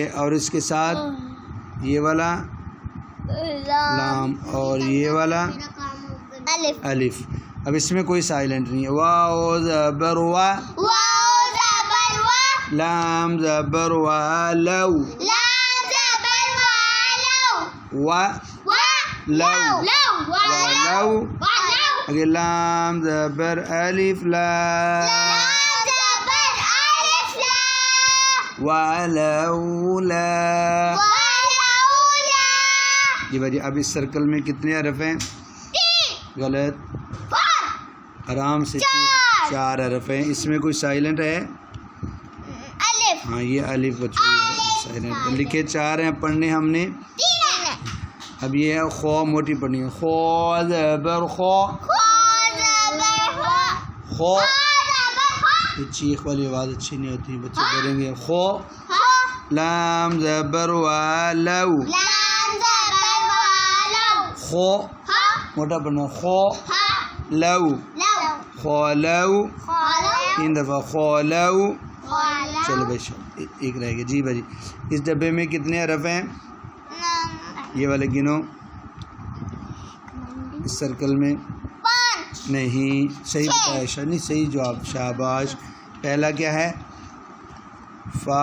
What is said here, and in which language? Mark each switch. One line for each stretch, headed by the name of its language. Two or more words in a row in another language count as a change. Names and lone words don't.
Urdu: اور اس کے ساتھ یہ والا لام، اور یہ والا الف. الف. اب اس میں کوئی سائلنٹ نہیں ہے. واو زبر وا. واو زبر وا. لام زبر وا لو. لام زبر وا لو. وا وا لو. لو. وا لو. لو. وا لو. اگے لام زبر الف لا. لام زبر الف لا. ولولا. ولولا. جی بھائی، اب اس سرکل میں کتنے حرف ہیں؟ 3. غلط. 4. آرام سے. 4 حرف ہیں. اس میں کوئی سائلنٹ ہے؟ الف. ہاں، یہ الف بچوں سائلنٹ لکھے. 4 ہیں، پڑھنے ہم نے. 3. اب یہ ہے خو، موٹی پڑھنی ہے. خو زبر خو. خو زبر خو. خو. خو زبر خو. یہ چیخ والی آواز اچھی نہیں ہوتی، بچے ڈریں گے. خو. خو. لام زبر والو. لام زبر وا لو. خو. خو. موٹا پڑھنا. خو خو. لو. لو. خو لو. خو لو. 3 دفعہ. خو لو. خو لو. چلو بھائی، ایک رہ گیا. جی بھائی، اس ڈبے میں کتنے حرف ہیں؟ یہ والے گنو. اس سرکل میں 5. نہیں. صحیح بتایا شاہ، نہیں صحیح جواب. شاباش. پہلا کیا ہے؟ فا.